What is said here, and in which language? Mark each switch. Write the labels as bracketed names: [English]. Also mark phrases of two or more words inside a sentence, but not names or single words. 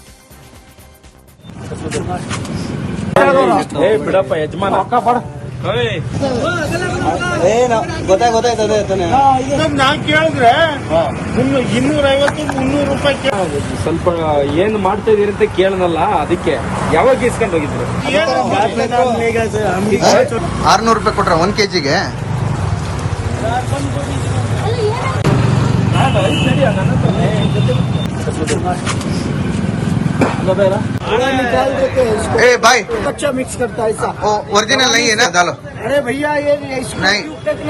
[Kannada] ಸ್ವಲ್ಪ ಏನ್ ಮಾಡ್ತಾ ಇದೀರಿ ಅಂತ ಕೇಳನಲ್ಲ, ಅದಕ್ಕೆ ಯಾವಾಗ ಇಸ್ಕೊಂಡು ಹೋಗಿದ್ರು? 600 ರೂಪಾಯಿ ಕೊಟ್ರ 1 ಕೆಜಿಗೆ. [Hindi] ए भाई अच्छा मिक्स करता है ऐसा। ओरिजिनल नहीं है ना, डालो। अरे भैया ये नहीं इसको